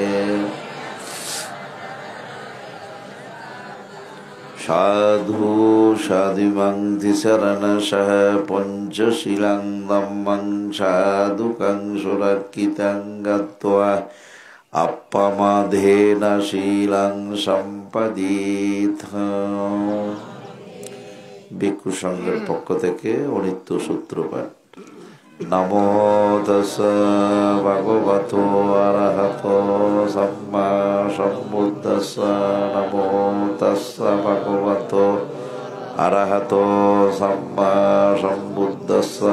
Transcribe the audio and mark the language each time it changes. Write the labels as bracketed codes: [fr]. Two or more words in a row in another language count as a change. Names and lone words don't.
[pi] সাধু সাধিমং তিসরণশঃ পঞ্চশীলং ধম্মং সাধুকং সুরক্ষিতং গত্বা অপ্পমাধেন শীলং সম্পদীত। [bn] ভিক্ষু সংঘের পক্ষ থেকে অনিত্য সূত্রপাঠ। [pi] নমো তস্যা ভগবতো অরহতো সম্মা সম্বুদ্ধস্যা। নমো তস্যা ভগবতো অরহতো সম্মা সম্বুদ্ধস্যা।